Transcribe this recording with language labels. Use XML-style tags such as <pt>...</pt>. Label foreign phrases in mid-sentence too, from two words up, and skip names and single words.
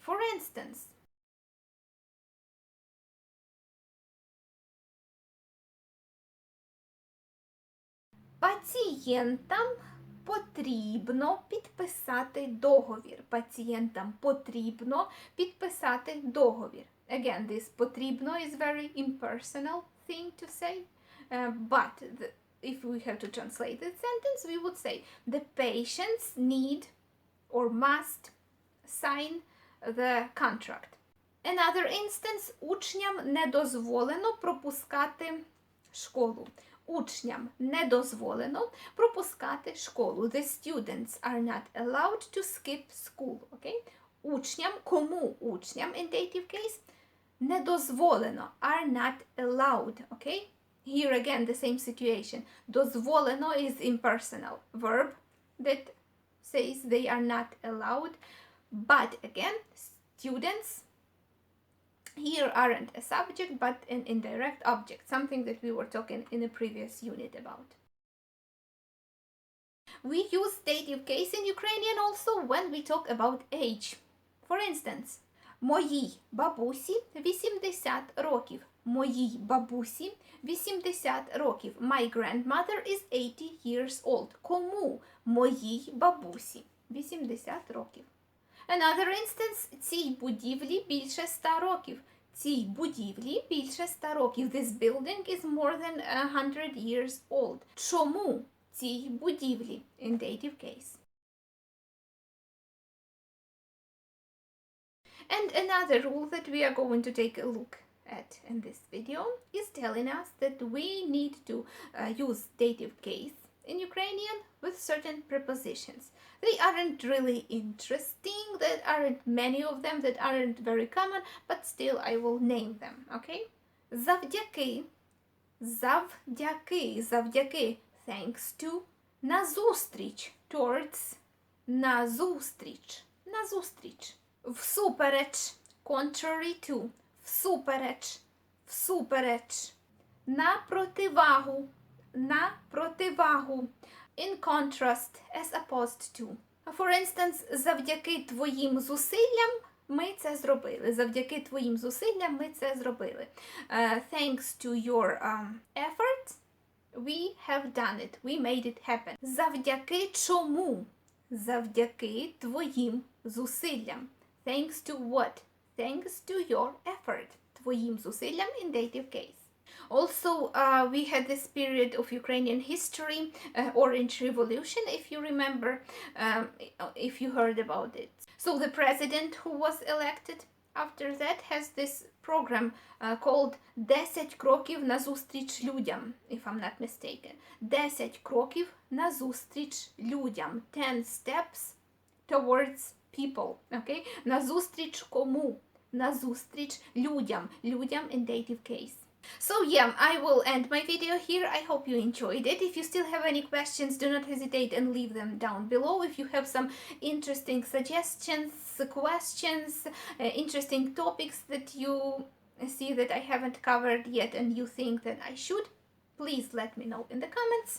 <en>For instance,</en> <uk>пацієнтам потрібно підписати договір. Пацієнтам потрібно підписати договір.</uk> <en>Again, this потрібно is very impersonal thing to say, but if we have to translate the sentence, we would say the patients need or must sign the contract. Another instance,</en> <uk>учням не дозволено пропускати школу. Учням не дозволено пропускати школу.</uk> <en>The students are not allowed to skip school, okay?</en> <uk>Учням, кому учням</uk> <en>in dative case?</en> <uk>Не дозволено,</uk> <en>are not allowed, okay? Here again the same situation. Дозволено is impersonal verb that says they are not allowed, but again, students here aren't a subject but an indirect object, something that we were talking in a previous unit about. We use dative case in Ukrainian also when we talk about age. For instance,</en> <uk>моїй бабусі 80 років. Моїй бабусі 80 років.</uk> <en>My grandmother is 80 years old.</en> <uk>Кому? Моїй бабусі 80 років.</uk> <en>Another instance,</en> <uk>цій будівлі більше 100 років. Цій будівлі більше 100 років.</uk> <en>This building is more than 100 years old.</en> <uk>Чому цій будівлі</uk> <en>in dative case? And another rule that we are going to take a look at in this video is telling us that we need to use dative case in Ukrainian with certain prepositions. They aren't really interesting, there aren't many of them, that aren't very common, but still I will name them, okay?</en> <uk>Завдяки, завдяки, завдяки,</uk> <en>thanks to,</en> <uk>назустріч, towards, назустріч, назустріч. Всупереч,</uk> <en>contrary to,</en> <uk>всупереч, всупереч. На противагу, на противагу.</uk> <en>In contrast, as opposed to. For instance,</en> <uk>завдяки твоїм зусиллям ми це зробили. Завдяки твоїм зусиллям ми це зробили.</uk> <en>Thanks to your effort, we have done it. We made it happen.</en> <uk>Завдяки чому? Завдяки твоїм зусиллям.</uk> <en>Thanks to what? Thanks to your effort.</en> <uk>Твоїм зусиллям</uk> <en>in dative case. Also, we had this period of Ukrainian history, Orange Revolution, if you remember, if you heard about it. So the president who was elected after that has this program called 10</en> <uk>кроків назустріч людям,</uk> <en>if I'm not mistaken.</en> <uk>10 кроків назустріч людям.</uk> <en>10 steps towards people, okay?</en> <uk>Назустріч кому? Назустріч людям.</uk> <en>Людям in dative case. So yeah, I will end my video here. I hope you enjoyed it. If you still have any questions, do not hesitate and leave them down below. If you have some interesting suggestions, questions, interesting topics that you see that I haven't covered yet and you think that I should, please let me know in the comments.</en>